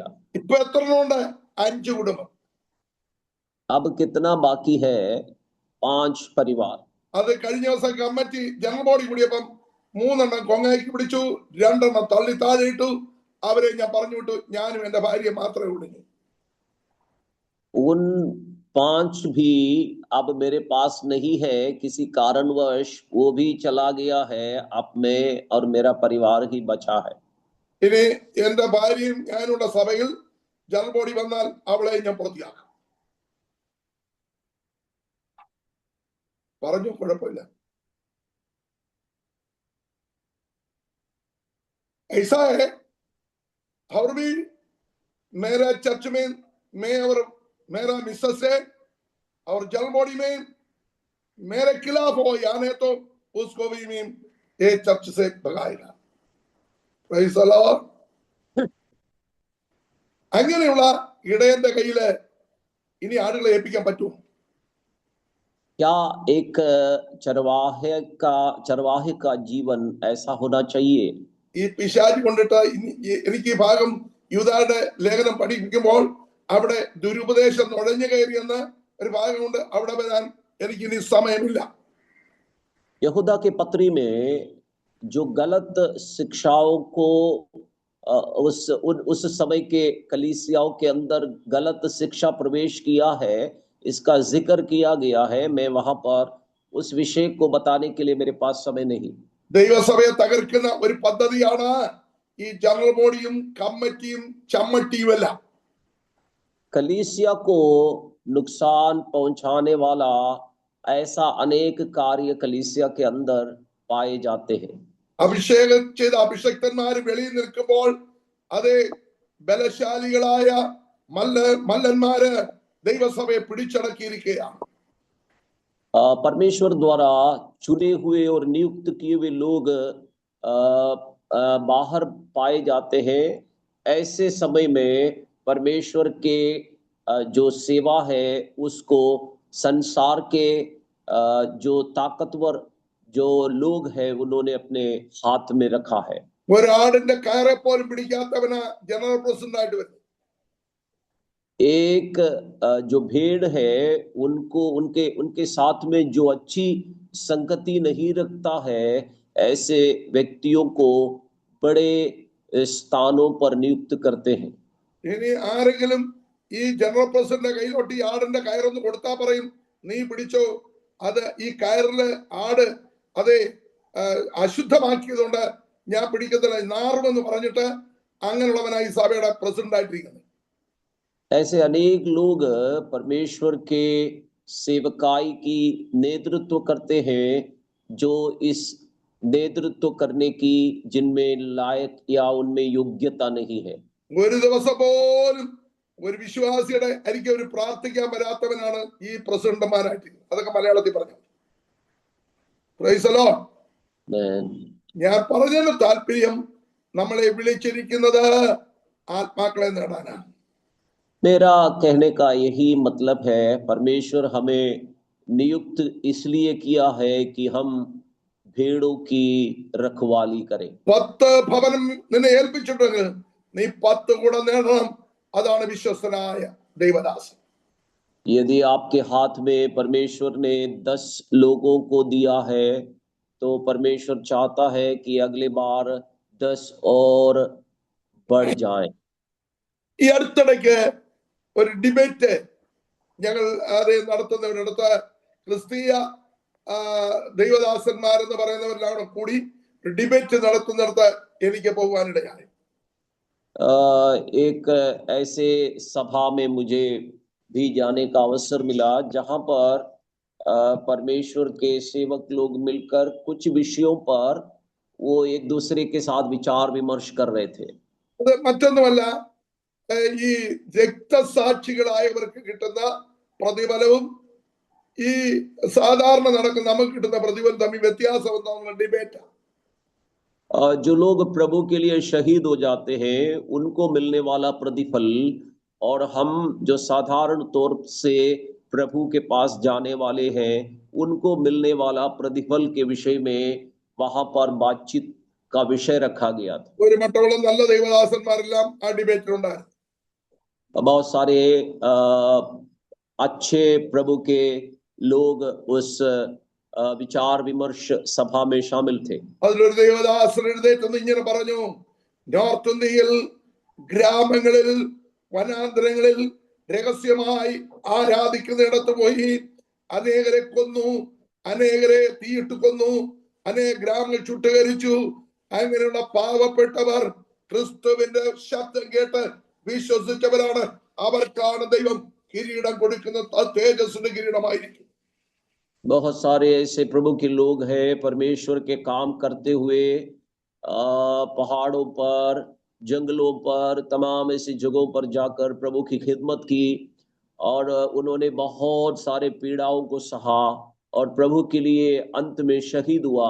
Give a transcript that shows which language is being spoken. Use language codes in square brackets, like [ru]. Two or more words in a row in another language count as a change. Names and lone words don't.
[ml] ഇപ്പൊ എത്ര ഉണ്ട്? 5 കുടുംബം. [hi] अब कितना बाकी है? 5 परिवार। [ml] അത് കഴിഞ്ഞ ദിവസം [en] committee general body [ml] കൂടിയപ്പം 3 എണ്ണം കൊങ്ങയ്ക്ക് പിടിച്ചു, 2 എണ്ണം തള്ളി താഴെ ഇട്ടു. അവരെ ഞാൻ പറഞ്ഞു വിട്ടു, ഞാനും എന്റെ ഭാര്യ മാത്രമേ ഉള്ളൂ. [hi] उन 5 भी अब मेरे पास नहीं है, किसी कारणवश वो भी चला गया है। अब मैं और मेरा परिवार ही बचा है। [ml] ഇനി എന്റെ ഭാര്യയും ഞാനുള്ള സഭയിൽ [en] general body [ml] വന്നാൽ അവളെ ഞാൻ പുറത്തിയാക്കാം. പറഞ്ഞു, കുഴപ്പമില്ല. [hi] ऐसा है, और भी मेरा चर्च में मैं और मेरा मिसेस है और जल बॉडी में मेरे खिलाफ हो यानी तो उसको भी मैं ये चर्च से भगाएगा. [en] Praise the Lord. [ml] അങ്ങനെയുള്ള ഇടയന്റെ കയ്യില് ഇനി ആടുകളെ ഏൽപ്പിക്കാൻ പറ്റുമോ? [hi] क्या एक चरवाहे का जीवन ऐसा होना चाहिए? [ml] ഈ പിശാച് കൊണ്ടിട്ട് എനിക്ക് ഈ ഭാഗം യൂദായുടെ ലേഖനം പഠിപ്പിക്കുമ്പോൾ അവിടെ ദുരുപദേശം നുഴഞ്ഞു കയറിയെന്ന് ഒരു ഭാഗമുണ്ട്. അവിടെ വരാൻ എനിക്ക് ഇനി സമയമില്ല. [hi] यहूदा के पत्री में जो गलत शिक्षाओं को उस समय के कलीसियाओं के अंदर गलत शिक्षा प्रवेश किया है, इसका जिक्र किया गया है। मैं वहां पर उस विषय को बताने के लिए मेरे पास समय नहीं। [ml] ദൈവസഭയെ തകർക്കുന്ന ഒരു പദ്ധതിയാണ് ഈ [en] general body [ml] കമ്മിറ്റിയും ചമ്മട്ടിയുമല്ല. [hi] कलीसिया को नुकसान पहुंचाने वाला ऐसा अनेक कार्य कलीसिया के अंदर पाए जाते हैं। [ml] അഭിഷേകം ചെയ്ത അഭിഷക്തന്മാര് വെളിയിൽ നിൽക്കുമ്പോൾ അതേ ബലശാലികളായ മല്ലന്മാര് ദൈവസഭയെ പിടിച്ചടക്കിയിരിക്കുകയാണ്. [hi] परमेश्वर द्वारा चुने हुए और नियुक्त किए हुए लोग बाहर पाए जाते हैं। ऐसे समय में परमेश्वर के जो सेवा है उसको संसार के जो ताकतवर जो लोग हैं उन्होंने अपने हाथ में रखा है। [ml] ഒരു ആടിന്റെ കയറെ പോലും പിടിക്കാത്തവനാ [en] general president [ml] ആയിട്ട് വരുന്നത്. [hi] एक जो भेड़ है उनको उनके उनके साथ में जो अच्छी संगति नहीं रखता है ऐसे व्यक्तियों को बड़े स्थानों पर नियुक्त करते हैं। [ml] ഇനി ആരെങ്കിലും ഈ [en] general president [ml] കയ്യിലോട്ട് ഈ ആടിന്റെ കയറൊന്ന് കൊടുത്താൽ പറയും നീ പിടിച്ചോ, അത് ഈ കയറില് ആട് അത് അശുദ്ധമാക്കിയതുകൊണ്ട് ഞാൻ പിടിക്കത്തില്ല, നാറുമെന്ന് പറഞ്ഞിട്ട് അങ്ങനെയുള്ളവനായി സഭയുടെ പ്രസിഡന്റ് ആയിട്ടിരിക്കുന്നത്. [hi] ऐसे अनेक लोग परमेश्वर के सेवकाई की नेतृत्व करते हैं जो इस नेतृत्व करने की जिनमें लायक या उनमें योग्यता नहीं है। [ml] ഒരു ദിവസം പോലും ഒരു വിശ്വാസിയുടെ അരികെ ഒരു പ്രാർത്ഥിക്കാൻ വരാത്തവനാണ് ഈ പ്രസിഡന്റുമാരായിട്ട്. അതൊക്കെ മലയാളത്തിൽ പറഞ്ഞു. [en] Praise the Lord. [ml] ഞാൻ പറഞ്ഞതിന്റെ താല്പര്യം നമ്മളെ വിളിച്ചിരിക്കുന്നത് ആത്മാക്കളെ നേടാനാണ്. [hi] मेरा कहने का यही मतलब है परमेश्वर हमें नियुक्त इसलिए किया है कि हम भेड़ों की रखवाली करें। [ml] 10 ഭവനം നിന്നെ ഏൽപ്പിച്ചിട്ടുണ്ടെങ്കിൽ നീ 10 കൂടെ നേടണം. അതാണ് വിശ്വസ്തനായ ദൈവദാസൻ. [hi] यदि आपके हाथ में परमेश्वर ने 10 लोगों को दिया है तो परमेश्वर चाहता है कि अगले बार 10 और बढ़ जाएं। [ml] ഈ അടുത്തിടയ്ക്ക് ഒരു ഡിബേറ്റ് ഞങ്ങൾ അത് നടത്തുന്നവരടുത്ത് ക്രിസ്തീയ ദൈവദാസന്മാരെന്ന് പറയുന്നവരെല്ലാം കൂടി ഡിബേറ്റ് നടത്തുന്നിടത്ത് എനിക്ക് പോകാനിടയായി. [hi] एक ऐसे सभा में मुझे भी जाने का अवसर मिला जहां पर परमेश्वर के सेवक लोग मिलकर कुछ विषयों पर वो एक दूसरे के साथ विचार विमर्श कर रहे थे. [ml] അത് മറ്റൊന്നുമല്ല, ഈ രക്തസാക്ഷികളായവർക്ക് കിട്ടുന്ന പ്രതിഫലവും ഈ സാധാരണ നടക്കുന്ന നമുക്ക് കിട്ടുന്ന പ്രതിഫലം തമ്മിൽ വ്യത്യാസം എന്താണെന്നുള്ള ഡിബേറ്റ്. [hi] जो लोग प्रभु के लिए शहीद हो जाते हैं उनको मिलने वाला प्रतिफल और हम जो साधारण तौर से प्रभु के पास जाने वाले हैं उनको मिलने वाला प्रतिफल के विषय में वहां पर बातचीत का विषय रखा गया था. [ml] ഒരു മട്ടോളം നല്ല ദൈവദാസന്മാരെല്ലാം ആ ഡിബേറ്റിലുണ്ടായിരുന്നു. [hi] बहुत सारे अच्छे प्रभु के लोग उस विचार विमर्श सभा में शामिल थे. [ml] അതിലൊരു ദൈവദാസൻ എഴുന്നേറ്റ് ഇങ്ങനെ പറഞ്ഞു, നോർത്ത് ഇന്ത്യയിൽ ഗ്രാമങ്ങളിൽ വനാന്തരങ്ങളിൽ രഹസ്യമായി ആരാധിക്കുന്നിടത്ത് പോയി അനേകരെ കൊന്നു, അനേകരെ തീയിട്ട് കൊന്നു, അനേക ഗ്രാമങ്ങൾ ചുട്ടുകരിച്ചു. അങ്ങനെയുള്ള പാവപ്പെട്ടവർ ക്രിസ്തുവിന്റെ ശബ്ദം കേട്ട് വിശ്വസിച്ചവരാണ്. അവർക്കാണ് ദൈവം കിരീടം കൊടുക്കുന്ന തേജസ്സിന്റെ കിരീടമായിരിക്കും. [hi] बहुत सारे ऐसे प्रभु के लोग हैं परमेश्वर के काम करते हुए पहाड़ों पर, जंगलों पर, तमाम ऐसी जगहों पर जाकर प्रभु की खिदमत की और उन्होंने बहुत सारे पीड़ाओं को सहा और प्रभु के लिए अंत में शहीद हुआ.